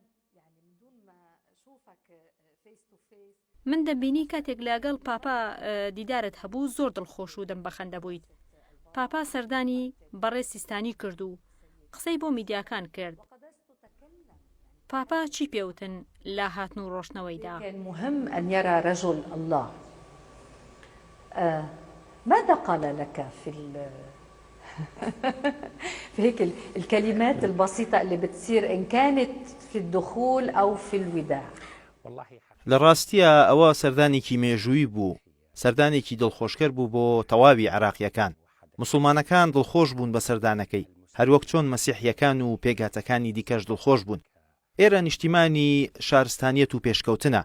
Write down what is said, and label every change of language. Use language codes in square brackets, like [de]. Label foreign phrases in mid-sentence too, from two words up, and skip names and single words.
[ckb] من دەبینی کاتێک لەگەڵ پاپا دیدارت هەبوو زۆر دڵخۆش و دەم بەخەندە بوویت. پاپا سەردانی بەڕێ سیستانی کرد و قسەی بۆ میدیاکان کرد. پاپا چی پێوتن لا هاتن و ڕۆشنەوەیدا؟ [ar] كان مهم أن يرى رجل الله. ماذا قال لك في هيك الكلمات البسيطة اللي بتصير إن كانت في الدخول أو في الوداع؟ [ckb] لراستيا ئەوە سەردانێکی مێژووی بوو، سەردانێکی دڵخۆشکەر بوو بۆ تەواوی عێراقیەکان. مسلمانەکان دڵخۆش بوون بە سەردانەکەی، هەروەک چۆن مەسیحیەکان و پێگاتەکانی دیکەش دڵخۆش بوون. ئێرە نیشتیمانی شارستانیەت و پێشکەوتنە.